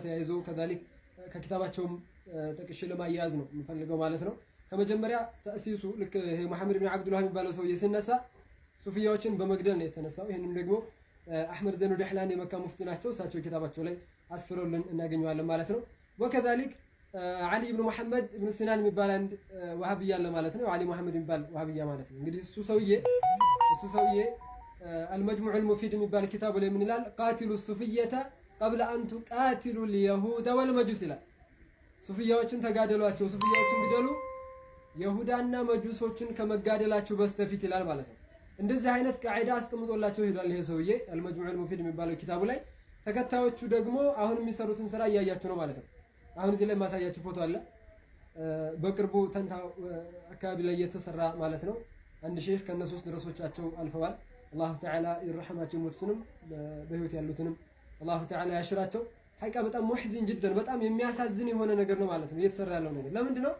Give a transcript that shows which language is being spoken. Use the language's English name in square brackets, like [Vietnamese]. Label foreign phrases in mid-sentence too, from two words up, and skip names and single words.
[Amharic] ተያይዞ ከዛሊክ ከኪታባቸውም ጠቅሼ ለማያያዝ ነው የምፈልገው ማለት ነው። ከመጀመሪያ ተእሲሱ ልክ ይሄ መሐመድ ኢብኑ አብዱል ወሃብ የሚባለው ሰውዬ ሲነሳ ሱፊያዎችን በመግደል ነው የተነሳው። ይሄንም ደግሞ አህመድ ዘይኑ ደህላን የመካ ሙፍቲ ናቸው። እሳቸው ኪታባቸው ላይ አስፍረውልን እናገኘዋለን ማለት ነው። ወከዛሊክ علي بن محمد بن سنان የሚባል አንድ ወሃቢያ አለ ማለት ነው። علي محمد የሚባል ወሃቢያ ማለት ነው። እንግዲህ እሱ ሰውዬ المجموع المفيد የሚባል ኪታቡ ላይ ምን ይላል? [Arabic] قاتلوا الصوفية قبل أن تقاتلوا اليهود والمجوس [Amharic] ይላል። ሱፊያዎችን ተጋደሏቸው፣ ሱፊያዎችን ግደሉ ይሁዳና መጁሶችን ከመጋደላቸው በስተፊት ይላል ማለት ነው። እንደዚህ አይነት ቃዒዳ አስቀምጦላቸው ሄዷል ይሄ ሰውዬ المجموع المفيد የሚባለው ኪታቡ ላይ። ተከታዮቹ ደግሞ አሁን የሚሰሩትን ስራ እያያችሁ ነው ማለት ነው። አሁን እዚህ ላይ ማሳያችሁ ፎቶ አለ። በቅርቡ ተንታ አካባቢ ላይ የተሰራ ማለት ነው። አንድ ሼህ ከነሶስት ድረሶቻቸው አልፈዋል። [Arabic] الله تعالى [Amharic] ይርሐማቸው፣ ሞቱንም በህይወት ያሉትንም [Arabic] الله تعالى [Amharic] ያሽራቸው። ሐቂቃ በጣም [Arabic] محزن جدا [Amharic] በጣም የሚያሳዝን የሆነ ነገር ነው ማለት ነው እየተሰራ ያለው ነገር። ለምንድን ነው?